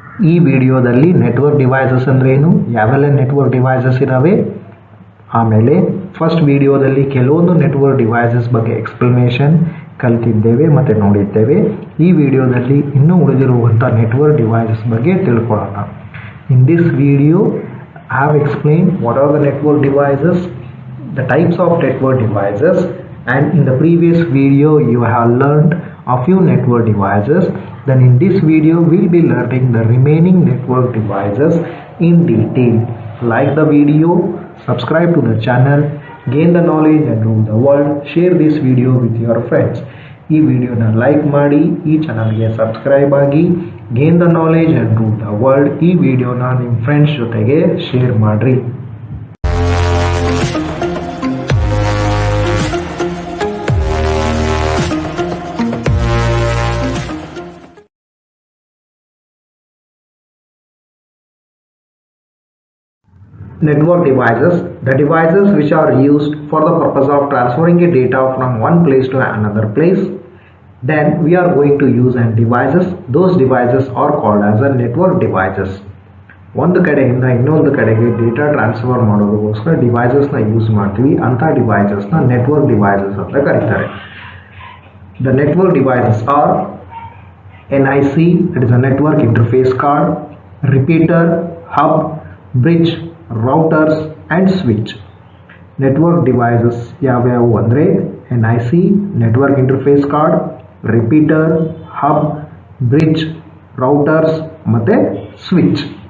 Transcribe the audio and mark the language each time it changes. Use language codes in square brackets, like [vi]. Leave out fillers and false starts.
[kn] ಈ ವಿಡಿಯೋದಲ್ಲಿ network devices ಅಂದ್ರೆ ಏನು, ಯಾವೆಲ್ಲ ನೆಟ್ವರ್ಕ್ ಡಿವೈಸಸ್ ಇದಾವೆ, ಆಮೇಲೆ ಫಸ್ಟ್ ವಿಡಿಯೋದಲ್ಲಿ ಕೆಲವೊಂದು ನೆಟ್ವರ್ಕ್ ಡಿವೈಸಸ್ ಬಗ್ಗೆ ಎಕ್ಸ್ಪ್ಲನೇಷನ್ ಕಲಿತಿದ್ದೇವೆ ಮತ್ತು ನೋಡಿದ್ದೇವೆ. ಈ ವಿಡಿಯೋದಲ್ಲಿ ಇನ್ನೂ ಉಳಿದಿರುವಂಥ ನೆಟ್ವರ್ಕ್ ಡಿವೈಸಸ್ ಬಗ್ಗೆ ತಿಳ್ಕೊಳ್ಳೋಣ. [en] In this video I have explained what are the network devices, the types of network devices, and in the previous video you have learned a few network devices. Then in this video we'll be learning the remaining network devices in detail. Like the video, subscribe to the channel, gain the knowledge and rule the world. Share this video with your friends. [kn] ಈ ವಿಡಿಯೋನ like ಮಾಡಿ, ಈ ಚಾನಲ್ಗೆ subscribe ಆಗಿ, [en] Gain the knowledge and rule the world. [kn] ಈ ವಿಡಿಯೋನ ನಿಮ್ಮ friends ಜೊತೆಗೆ ಶೇರ್ ಮಾಡ್ರಿ. [en] Network devices, the devices which are used for the purpose of transferring a data from one place to another place. Then we are going to use and devices. Those devices are called as a network devices. [kn] ಒಂದು ಕಡೆಯಿಂದ ಇನ್ನೊಂದು ಕಡೆಗೆ data transfer ಮಾಡೋದಕ್ಕೋಸ್ಕರ ಡಿವೈಸಸ್ನ use ಮಾಡ್ತೀವಿ. ಅಂಥ ಡಿವೈಸಸ್ನ network devices ಅಂತ ಕರೀತಾರೆ. [en] The network devices are NIC, that is a network interface card, repeater, hub, bridge, routers and switch. Network devices [kn] ಯಾವ್ಯಾವು ಅಂದರೆ [en] NIC, network interface card, repeater, hub, bridge, routers ಮತ್ತು switch.